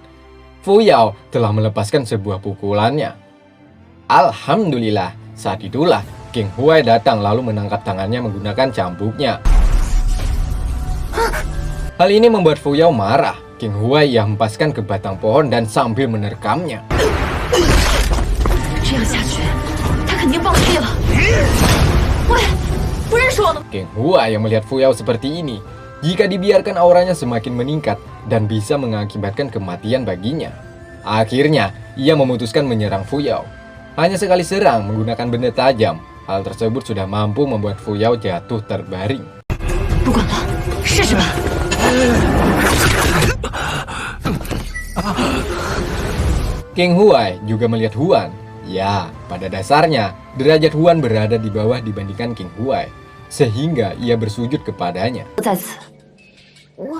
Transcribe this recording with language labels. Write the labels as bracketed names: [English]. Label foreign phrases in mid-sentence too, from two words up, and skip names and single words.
[Indonesian] Fuyao telah melepaskan sebuah pukulannya. Alhamdulillah, saat itulah King Huai datang lalu menangkap tangannya menggunakan cambuknya. Hal ini membuat Fuyao marah. King Huai ia hempaskan ke batang pohon dan sambil menerkamnya. [Chinese] 这样下去，他肯定暴毙了。喂，不认识我的。 [Indonesian] King Huai yang melihat Fuyao seperti ini, jika dibiarkan auranya semakin meningkat dan bisa mengakibatkan kematian baginya. Akhirnya, ia memutuskan menyerang Fuyao. Hanya sekali serang menggunakan benda tajam. Hal tersebut sudah mampu membuat Fuyao jatuh terbaring. [Chinese] 不管了，试试吧。 [Indonesian] King Huai juga melihat Huan. Ya, pada dasarnya, derajat Huan berada di bawah dibandingkan King Huai, sehingga ia bersujud kepadanya. [Chinese] 在此，我